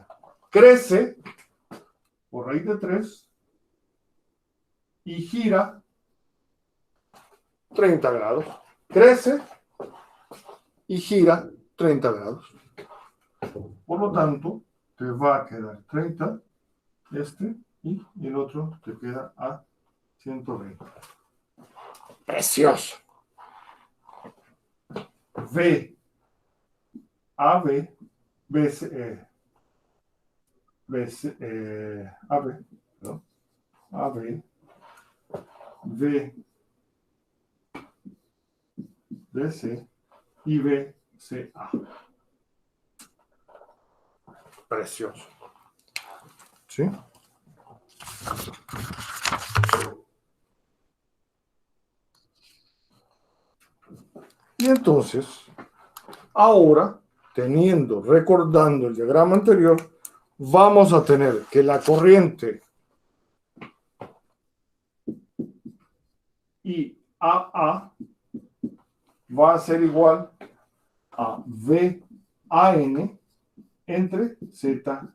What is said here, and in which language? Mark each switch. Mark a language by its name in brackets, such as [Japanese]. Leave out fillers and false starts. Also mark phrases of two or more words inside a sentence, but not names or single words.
[Spanish] Crece por raíz de 3 y gira 30 grados. Crece y gira 30 grados. Por lo tanto, te va a quedar 30, y el otro te queda a 120. Precioso. V, AB, BC, BC, AB, ¿no? AB, V, BC y BCA. Precioso. ¿Sí? Y entonces, ahora, recordando el diagrama anterior, vamos a tener que la corriente IAA va a ser igual a VAN entre ZY.